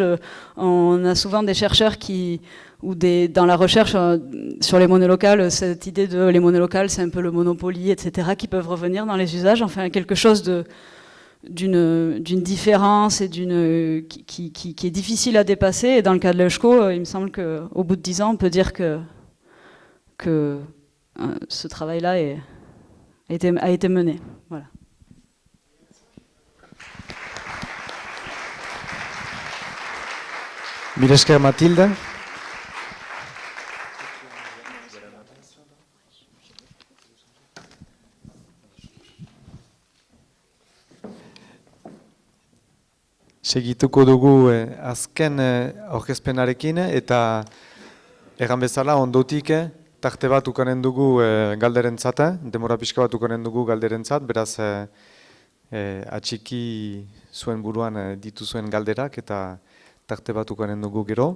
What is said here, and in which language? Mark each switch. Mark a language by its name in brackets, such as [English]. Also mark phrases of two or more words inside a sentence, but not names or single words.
[French] On a souvent des chercheurs dans la recherche sur les monnaies locales, cette idée de les monnaies locales, c'est un peu le Monopoly, etc., qui peuvent revenir dans les usages, enfin quelque chose d'une différence et qui est difficile à dépasser. Et dans le cas de l'EUSCO, il me semble qu'au bout de 10 ans, on peut dire que ce travail-là a été mené. Voilà. [Basque] Mila esker, Mathilde. Segituko dugu azken aurkezpenarekin eta erran bezala ondotik tarte bat ukanen dugu galderentzat, demora pixka bat ukanen dugu galderentzat, beraz atxiki zuen buruan dituzuen galderak eta tarte bat ukanen dugu gero.